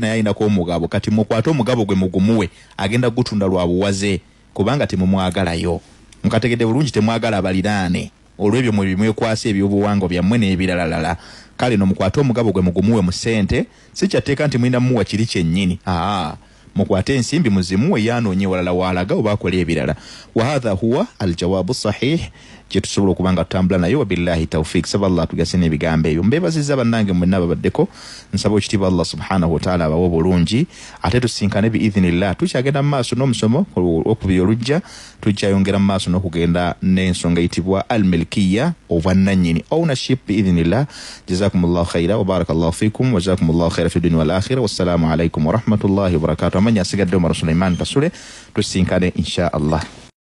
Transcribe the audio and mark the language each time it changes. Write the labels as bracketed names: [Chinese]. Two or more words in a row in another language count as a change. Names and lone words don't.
[Ganda] naye ayinako omugabo kati mukwate omugabo gwe mugumuwe agenda gutunda lwa buwaze kubanga temumwagalayo mukategedde bulungi temwagala abaliraane olw'ebyo mwe bimwekwasa ebyobuwangwa byammwe n'ebiralalala kale no mukwate omugabo gwe mugumuwe mu ssente si kyateeka nti mulina muwa kiri kyennyini mukwate ensimbi muzimuwe yanoonye walala waalaga oba akola ebirala [Arabic] وهذا هو الجواب صحيح [Ganda] kye tusobola okubanga tutambula naye [Arabic] وبالله التوفيق [Ganda] saba Allah tugase n'ebigambo ebyo mbebaziza bannange mwenna babaddeko nsaba ekitiibwa [Arabic] الله سبحانه وتعالى [Ganda] abawe bulungi ate tusinkane biidhinillah tukyagenda mu maaso n'omusomo okubiri olujja tukyayongera mu maaso n'okugenda n'ensonga eyitibwa almilkiya obwannannyini ownership [Arabic] بإذن الله جزاكم الله خيرا وبارك الله فيكم وجزاكم الله خيرا في الدنيا والآخرة والسلام عليكم ورحمة الله وبركاته [Ganda] amanya asigadde Omar Sulaiman Kasule tusinkane [Arabic] إن شاء الله